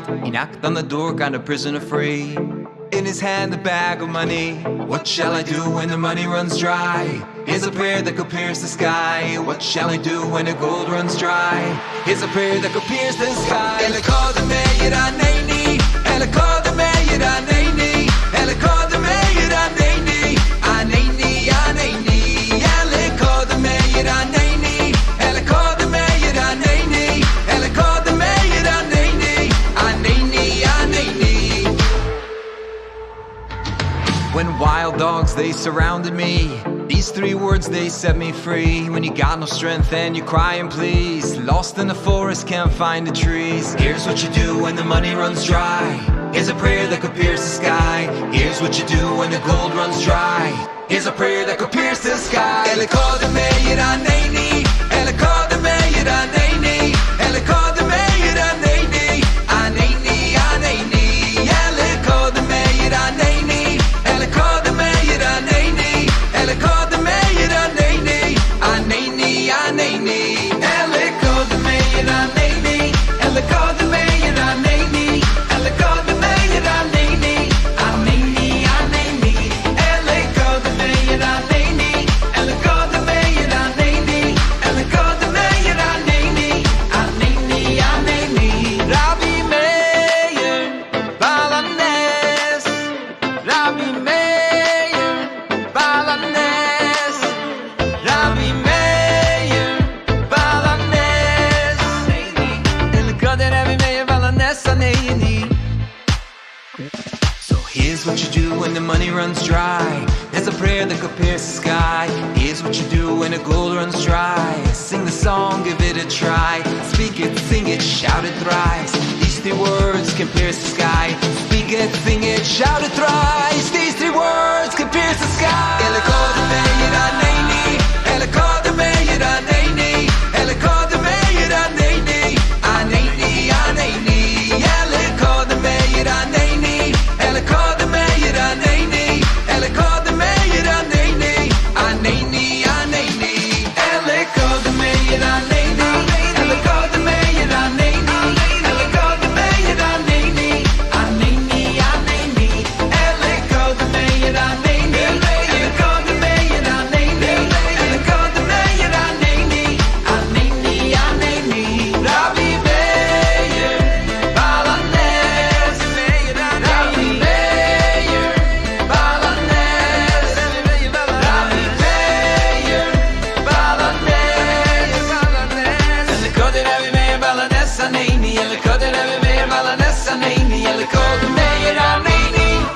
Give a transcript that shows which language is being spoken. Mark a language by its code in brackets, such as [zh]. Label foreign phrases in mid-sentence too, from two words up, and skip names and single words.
[en] He knocked on the door, got a prisoner free. In his hand a bag of money. What shall I do when the money runs dry? Here's a prayer that could pierce the sky. What shall I do when the gold runs dry? Here's a prayer that could pierce the sky. [arc] אלקא דמאיר ענני, אלקא דמאיר ענני, אלקא דמאיר ענני, ענני, ענני, אלקא דמאיר ענני, אלקא דמאיר ענני, אלקא דמאיר ענני, ענני, ענני. [en] When wild dogs they surrounded me, these three words they set me free. When you got no strength and you crying please, lost in the forest can't find the trees. Here's what you do when the money runs dry. Here's a prayer that could pierce the sky. Here's what you do when the gold runs dry. Here's a prayer that could pierce the sky. [arc] אלקא דמאיר ענני, אלקא דמאיר ענני, אלקא דמאיר ענני, ענני, ענני, Aneni, אלקא דמאיר ענני, אלקא דמאיר ענני, אלקא דמאיר ענני, ענני, ענני, אלקא דמאיר ענני, אלקא דמאיר ענני, אלקא דמאיר ענני, ענני, ענני, אלקא דמאיר ענני, אלקא דמאיר ענני, אלקא דמאיר ענני, ענני, ענני. רבי מאיר בעל הנס, רבי מאיר בעל הנס, רבי מאיר בעל הנס, אלקא רבי מאיר בעל הנס ענני. [en] So here's what you do when the money runs dry. There's a prayer that could pierce the sky. Here's what you do when the gold runs dry. Sing the song, give it a try. Speak it, sing it, shout it thrice. These three words can pierce the sky. Speak it, sing it, shout it thrice. These three words can pierce the sky. [arc] אלקא דמאיר ענני, אלקא דמאיר ענני, אלקא דמאיר ענני, ענני, ענני, Aneni, אלקא דמאיר ענני, אלקא דמאיר ענני, אלקא דמאיר ענני, ענני, ענני, אלקא דמאיר ענני, אלקא דמאיר ענני, אלקא דמאיר ענני, ענני, ענני, אלקא דמאיר ענני, אלקא דמאיר ענני, אלקא דמאיר ענני, ענני, ענני. רבי מאיר בעל הנס, רבי מאיר בעל הנס, רבי מאיר בעל הנס, אלקא רבי מאיר בעל הנס ענני, אלקא רבי מאיר בעל הנס ענני, אלקא דמאיר ענני.